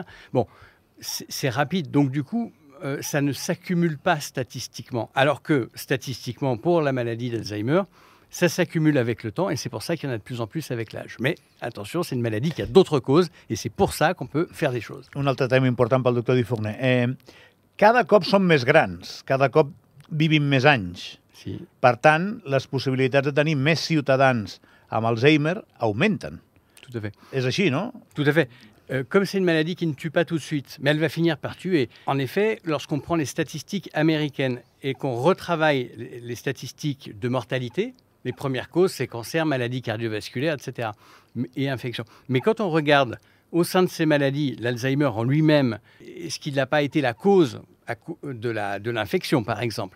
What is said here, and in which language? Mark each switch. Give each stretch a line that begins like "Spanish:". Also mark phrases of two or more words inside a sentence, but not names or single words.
French: Bon, c'est rapide. Donc, du coup, ça ne s'accumule pas statistiquement. Alors que, statistiquement, pour la maladie d'Alzheimer, ça s'accumule avec le temps, et c'est pour ça qu'il y en a de plus en plus avec l'âge. Mais attention, c'est une maladie qui a d'autres causes, et c'est pour ça qu'on peut faire des choses.
Catalan: Un altre tema important pel doctor Difourné. Cada cop som més grans, cada cop vivim més anys. Si. Per tant, les possibilitats de tenir més ciutadans amb Alzheimer augmenten.
French: Tout à fait.
Catalan: És així, no?
French: Tout à fait. Comme c'est une maladie qui ne tue pas tout de suite, mais elle va finir par tuer. En effet, lorsqu'on prend les statistiques américaines et qu'on retravaille les statistiques de mortalité, les premières causes, c'est cancer, maladies cardiovasculaires, etc. et infections. Mais quand on regarde au sein de ces maladies, l'Alzheimer en lui-même, est-ce qu'il n'a pas été la cause de l'infection, par exemple?